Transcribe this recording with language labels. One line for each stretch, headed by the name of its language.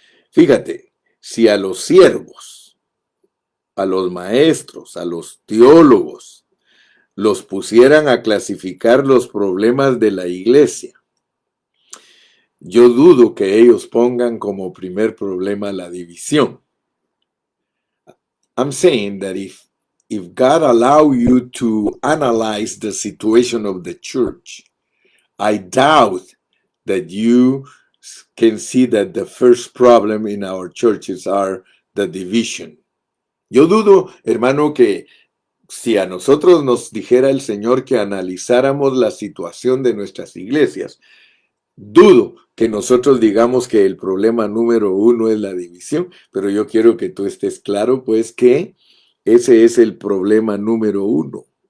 Spanish: Fíjate, si a los siervos, a los maestros, a los teólogos, los pusieran a clasificar los problemas de la iglesia, yo dudo que ellos pongan como primer problema la división.
English: I'm saying that if God allow you to analyze the situation of the church, I doubt that you can see that the first problem in our churches are the division.
Spanish: Yo dudo, hermano, que si a nosotros nos dijera el Señor que analizáramos la situación de nuestras iglesias, dudo que nosotros digamos que el problema número uno es la división, pero yo quiero que tú estés claro, pues, que ese es el problema número uno.